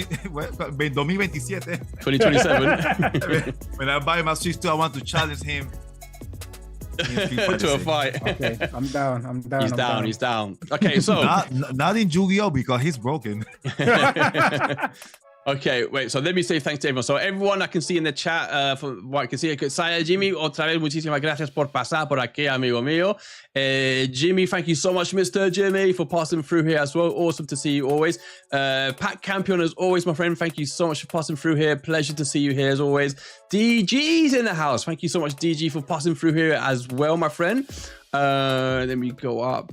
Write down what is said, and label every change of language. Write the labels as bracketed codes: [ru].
[en] 2027. When I buy my Switch 2, I want to challenge him to a fight. Okay, I'm down. He's down. Okay, so not in Yu-Gi-Oh because he's broken. Okay, wait, so let me say thanks to everyone. So everyone I can see in the chat, from what I can see, Saya Jimmy, [es] otra vez, muchísimas gracias por pasar por aquí, amigo mío. [en] Jimmy, thank you so much, Mr. Jimmy, for passing through here as well. Awesome to see you always. Pat Campion, as always, my friend, thank you so much for passing through here. Pleasure to see you here as always. DG's in the house. Thank you so much, DG, for passing through here as well, my friend. Let me go up.